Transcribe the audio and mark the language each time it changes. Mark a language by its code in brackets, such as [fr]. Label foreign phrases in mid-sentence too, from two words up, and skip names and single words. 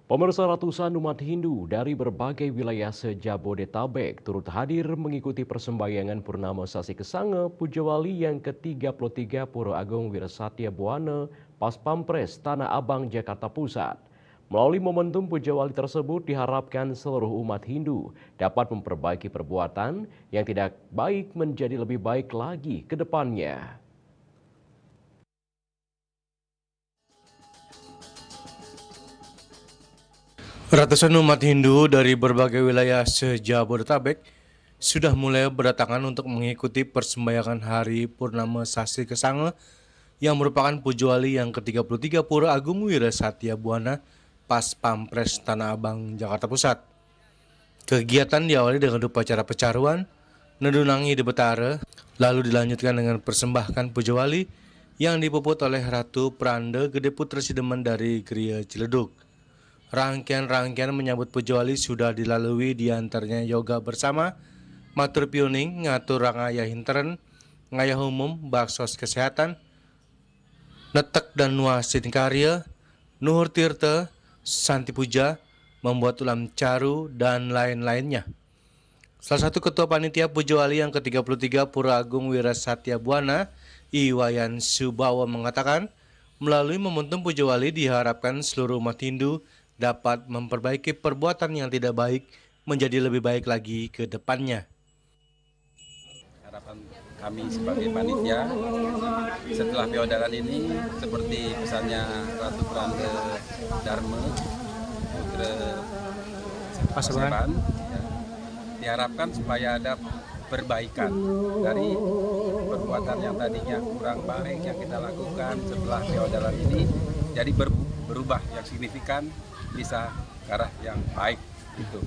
[id] Pemirsa, ratusan umat Hindu dari berbagai wilayah se-Jabodetabek turut hadir mengikuti persembahyangan Purnama Sasi Kesanga Pujawali yang ke-33 Pura Agung Wirasatya Buana Paspampres Tanah Abang, Jakarta Pusat. Melalui momentum Pujawali tersebut diharapkan seluruh umat Hindu dapat memperbaiki perbuatan yang tidak baik menjadi lebih baik lagi ke depannya. Ratusan umat Hindu dari berbagai wilayah se-Jabodetabek sudah mulai berdatangan untuk mengikuti persembahyangan Hari Purnama Sasi Kesanga yang merupakan Pujawali yang ke-33 Pura Agung Wirasatya Buana Paspampres Tanah Abang, Jakarta Pusat. Kegiatan diawali dengan upacara pecaruan, nedunangi di Betara, lalu dilanjutkan dengan persembahkan Pujawali yang dipuput oleh Ratu Pranda Gede Putra Sidemen dari Gria Ciledug. Rangkaian-rangkaian menyambut Pujawali sudah dilalui, diantaranya yoga bersama, matur piuning, ngatur rangaya hinteren, ngayah umum, baksos kesehatan, netek dan nuasin karya, nuhur tirta, santi puja, membuat ulam caru, dan lain-lainnya. Salah satu ketua panitia Pujawali yang ke-33 Pura Agung Wirasatya Buana, Iwayan Subawa mengatakan, melalui momentum Pujawali diharapkan seluruh umat Hindu dapat memperbaiki perbuatan yang tidak baik menjadi lebih baik lagi ke depannya. Harapan kami sebagai panitia setelah feodalan ini, seperti pesannya Ratu Pranda Dharma Putra Paseban, diharapkan supaya ada perbaikan dari perbuatan yang tadinya kurang baik yang kita lakukan setelah feodalan ini, jadi berubah yang signifikan, bisa ke arah yang baik itu.